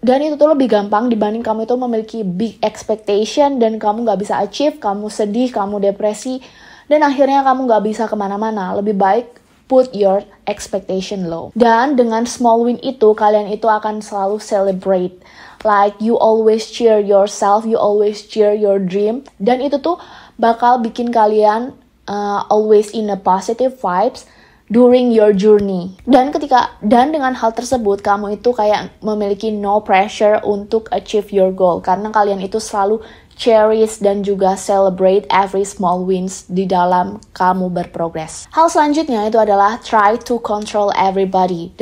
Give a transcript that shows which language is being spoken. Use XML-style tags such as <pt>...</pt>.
<id>Dan itu tuh lebih gampang dibanding kamu itu memiliki</id> <en>big expectation</en> <id>dan kamu gak bisa achieve, kamu sedih, kamu depresi, dan akhirnya kamu gak bisa kemana-mana. Lebih baik</id> <en>put your expectation low.</en> <id>Dan dengan</id> <en>small win</en> <id>itu, kalian itu akan selalu celebrate.</id> <en>Like you always cheer yourself, you always cheer your dream.</en> <id>Dan itu tuh bakal bikin kalian</id> <en>always in a positive vibes during your journey.</en> <id>Dan dengan hal tersebut kamu itu kayak memiliki</id> <en>no pressure</en> <id>untuk</id> <en>achieve your goal</en> <id>karena kalian itu selalu cherish dan juga celebrate</id> <en>every small wins</en> <id>di dalam kamu berprogres. Hal selanjutnya itu adalah</id> <en>try to control everybody.</en>